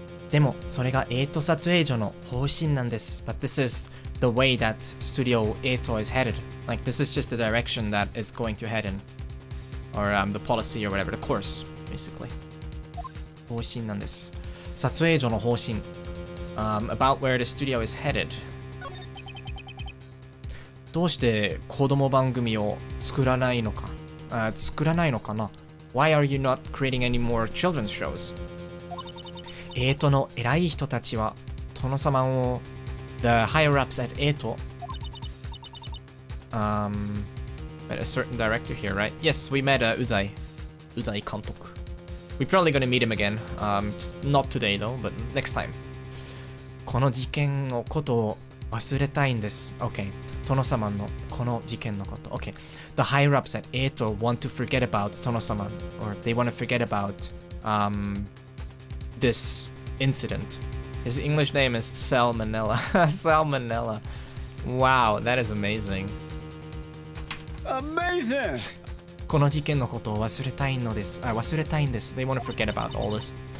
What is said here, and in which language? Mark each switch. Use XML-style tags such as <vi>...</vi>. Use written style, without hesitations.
<ja>でも、それが8撮影所の方針なんです。</ja> <en>But this is the way that Studio 8 is headed. Like, this is just the direction that it's going to head in. Or the policy or whatever, the course, basically.</en> <ja>方針なんです。撮影所の方針。</ja> <en>About where the studio is headed.</en> <ja>どうして子供番組を作らないのかな</ja> <en>Why are you not creating any more children's shows?</en> <ja>8の偉い人たちは殿様を</ja> <en>The higher ups at 8 met a certain director here, right? Yes, we met Uzai監督. We're probably gonna meet him again. Not today though, but next time.</en> <ja>この事件のことを忘れたいんです。</ja> <en>Okay.</en> <ja>殿様のこの事件のこと。</ja> <en>Okay. The higher ups at 8 want to forget about 殿様 or they want to forget about this incident. His English name is Salmonella. Salmonella. Wow, that is amazing. Amazing!</en> <ja>この事件のことを忘れたいんです。</ja> <en>They want to forget about all this.</en>